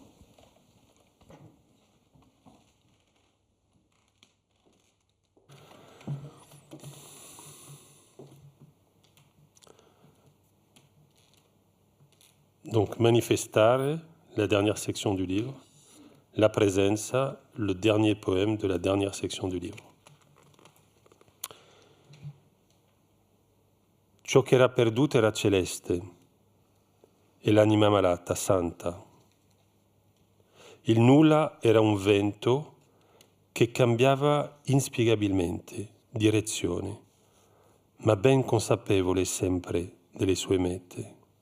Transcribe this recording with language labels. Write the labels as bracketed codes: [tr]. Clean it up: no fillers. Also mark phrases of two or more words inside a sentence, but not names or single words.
[fr] Donc, Manifestare, la dernière section du livre. La Presenza, le dernier poème de la dernière section du livre. [it] Ciò che era perduto era celeste e l'anima malata, santa. Il nulla era un vento che cambiava inspiegabilmente direzione, ma ben consapevole sempre delle sue mete.